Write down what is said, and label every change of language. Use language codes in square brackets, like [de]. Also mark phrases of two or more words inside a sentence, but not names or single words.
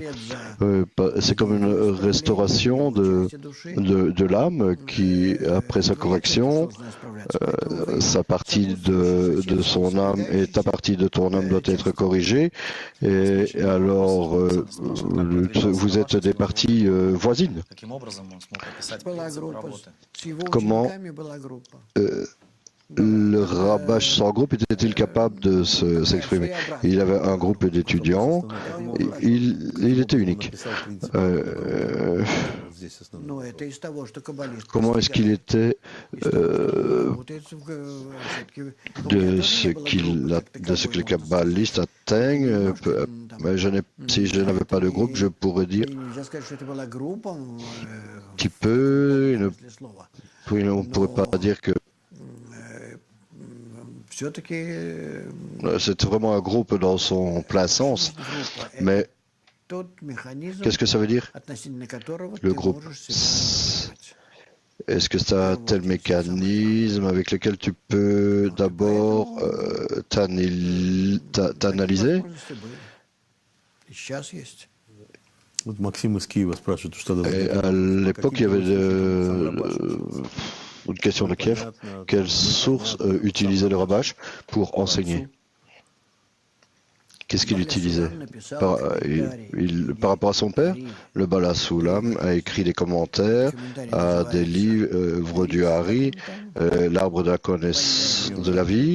[fr] C'est comme une restauration de l'âme qui, après sa correction, sa partie de son âme et ta partie de ton âme doit être corrigée. Et alors, vous êtes des parties voisines. [ru] Таким образом он смог описать Была принцип группа, работы. с его [fr] Comment [ru] учениками была группа. [fr] Le Rabash sans groupe était-il capable de s'exprimer? Il avait un groupe d'étudiants, il était unique. [ru] Но это из того, что каббалист [fr] Comment est-ce qu'il était [ru] работает [fr] de ce que les kabbalistes atteignent? Mais si je n'avais pas de groupe, je pourrais dire [ru] Нельзя сказать, что это была группа. [fr] qu'il peut, on ne pourrait pas dire que [ru] Все-таки [fr] c'est vraiment un groupe dans son plein sens. Mais [ru] тот механизм, [fr] qu'est-ce que ça veut dire? [ru] относительно которого [fr] Le [ru] ты [fr] groupe. [ru] можешь себя контролировать. [fr] Est-ce que c'est un tel mécanisme avec lequel tu peux d'abord t'analyser? [ru] Возможности были. И сейчас есть. Вот Максим из Киева спрашивает, что [fr] Et à l'époque, il y avait une question de Kiev. Quelle source utilisait le Rabash pour enseigner? Qu'est-ce qu'il utilisait par rapport à son père? Le Bala Soulam a écrit des commentaires à des livres du Hari, l'arbre de la connaissance de la vie.